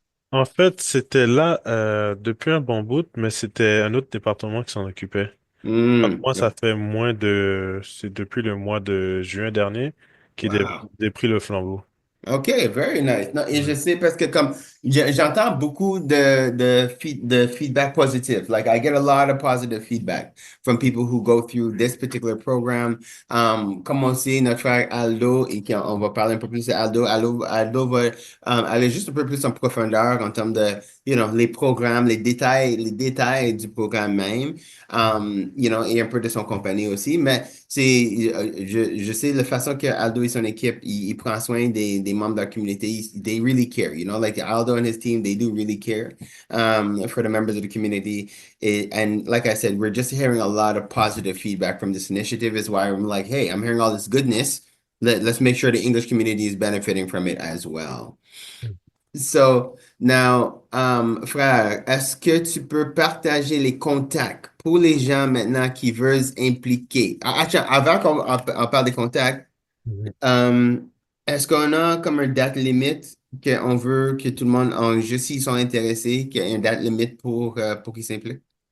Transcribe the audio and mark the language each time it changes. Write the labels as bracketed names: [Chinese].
[French] En fait, c'était là depuis un bon bout, mais c'était un autre département qui s'en occupait. Donc, moi, ça fait c'est depuis le mois de juin dernier qu'il [English] Wow. [French] a pris le flambeau. [English] OK, very nice. [French] Non, et je sais parce que comme j'entends beaucoup de feedback positive. [English] Like I get a lot of positive feedback from people who go through this particular program. [French] Comme on sait, notre frère Aldo, et on va parler un peu plus de Aldo. Aldo va aller juste un peu plus en profondeur en termes de, les programmes, les détails du programme même. Et un peu de son compagnie aussi. Mais je sais la façon que Aldo et son équipe, il prend soin des membres de la communauté. [English] They really care, like Aldo and his team, they do really care for the members of the community. And like I said, we're just hearing a lot of positive feedback from this initiative is why I'm like, hey, I'm hearing all this goodness. Let's make sure the English community is benefiting from it as well. [French] So, now, frère, est-ce que tu peux partager les contacts pour les gens maintenant qui veulent s'impliquer? Attends, avant qu'on parle des contacts, Mhm. euh, est-ce qu'on a comme une date limite qu'on veut que tout le monde, juste s'ils sont intéressés, qu'il y ait une date limite pour qu'ils s'impliquent?